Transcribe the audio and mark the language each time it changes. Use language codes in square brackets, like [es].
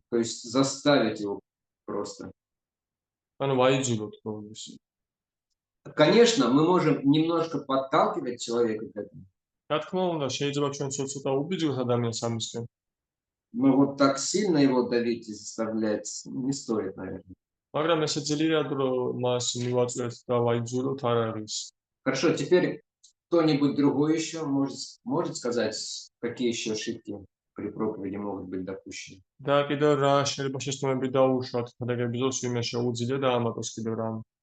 [ru] То есть заставить его просто. [ka] ანუ ვაიძულოთ რომ ის. [ru] Конечно, мы можем немножко подталкивать человека к этому. [ka] რა თქმა უნდა, შეიძლება ჩვენ ცოტა [ru] убедить [ka] ადამიანს ამისკენ. [ru] Но вот так сильно его давить и заставлять не стоит, наверное. [ka] მაგრამ ესე ძლიერ რომ მას მივაწვევთ და ვაიძულოთ არ არის. [ru] Хорошо, теперь кто-нибудь другой еще может сказать, какие еще ошибки при проповеди могут быть допущены? [ka] და კიდევ რა შეიძლება შეცდომები დაუშვათ ხადაგების დროს ვინმე შეუძლია და ამატოს კიდევ რამ.